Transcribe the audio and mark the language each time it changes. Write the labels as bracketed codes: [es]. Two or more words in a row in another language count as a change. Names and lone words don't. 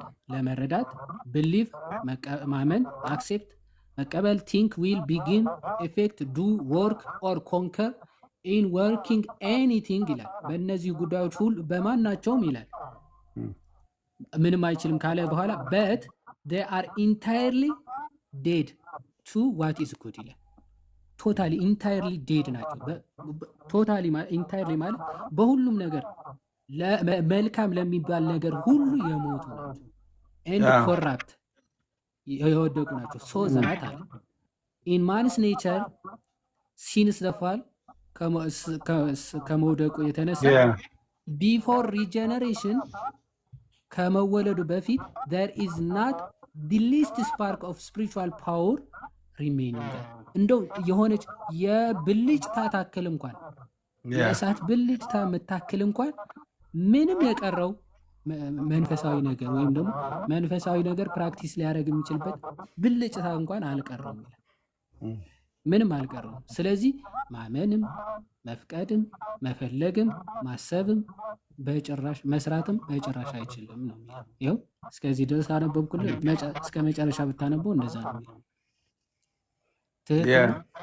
[en] ለመረዳት፣ ብሊቭ ማመን፣ አክሴፕት መቀበል፣ think will begin effect do work or concur in working [am] ኤኒቲንግ ይላል። በእነዚህ ጉዳዮች ሁሉ በማናቸውም ይላል ምንም አይችልም ካለ በኋላ በት they are entirely dead to what is good ይላል። [en] totally entirely dead [am] ናቸው። [en] totally entirely [am] ማለት በሁሉም ነገር መልካም ለሚባል ነገር ሁሉ የሞቱ ናቸው። [en] and corrupt [am] የወደቁ ናቸው። [en] so that all in man's nature since the fall [am] ከመውደቁ የተነሳ [en] before regeneration [am] ከመወለዱ በፊት [en] there is not the least spark of spiritual power remaining [am] እንደው የሆነች የብልጭታ ታክል እንኳን የእሳት ብልጭታ የምታክል እንኳን ምንም የቀረው መንፈሳዊ ነገር ወይም ደግሞ መንፈሳዊ ነገር ፕራክቲስ ሊያደርግ የሚችልበት ብልጭታ እንኳን አልቀረውም ይላል። ምንም አልቀረውም። ስለዚህ ማመንም መፍቀድም መፈለግም ማሰብም በጭራሽ መስራትም በጭራሽ አይችልም ነው የሚለው። ይኸው እስከዚህ ድረስ አነበብኩልህ። እስከ መጨረሻ ብታነበው እንደዛ ነው የሚለው። ትክክል ነው።